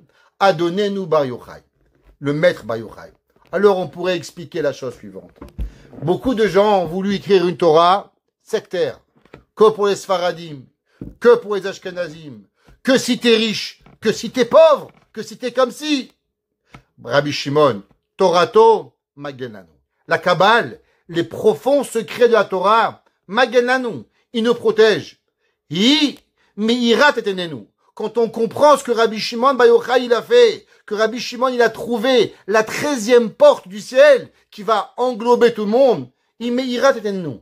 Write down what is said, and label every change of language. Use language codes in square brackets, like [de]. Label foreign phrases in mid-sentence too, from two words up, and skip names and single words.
[fr] Adonenu Bar Yochai. Le maître Bar Yochai. Alors on pourrait expliquer la chose suivante. Beaucoup de gens ont voulu écrire une Torah sectaire. Que pour les Sfaradim. Que pour les Ashkenazim. Que si t'es riche. Que si t'es pauvre. Que si t'es comme si. [he] רבי שמעון. תורתו. מגן לנו. [fr] La Kabbale. Les profonds secrets de la Torah. [he] מגן לנו. [fr] Il nous protège. [he] מאירת עינינו. [fr] Quand on comprend ce que Rabbi Shimon Bar Yochai il a fait, que Rabbi Shimon il a trouvé la 13e porte du ciel qui va englober tout le monde, [he] מאירת עינינו.